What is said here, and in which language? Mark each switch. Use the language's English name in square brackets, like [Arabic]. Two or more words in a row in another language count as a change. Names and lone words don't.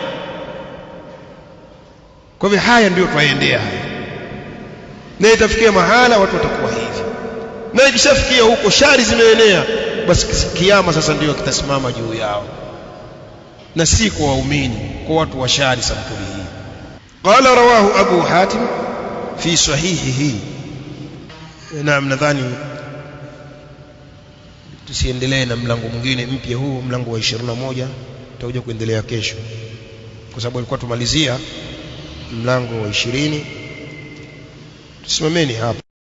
[Swahili] Kwa hivyo haya ndio twaendea haya, na itafikia mahala watu watakuwa hivi, na ikishafikia huko shari zimeenea, basi kiyama sasa ndio kitasimama juu yao, na si kwa waumini, kwa watu wa shari sampuli hii. [Arabic] قال رواه أبو حاتم في صحيحه. [Swahili] Naam, nadhani tusiendelee na mlango mwingine mpya huu, mlango wa 21 tutakuja kuendelea kesho, kwa sababu ilikuwa tumalizia mlango wa 20. Tusimameni hapa.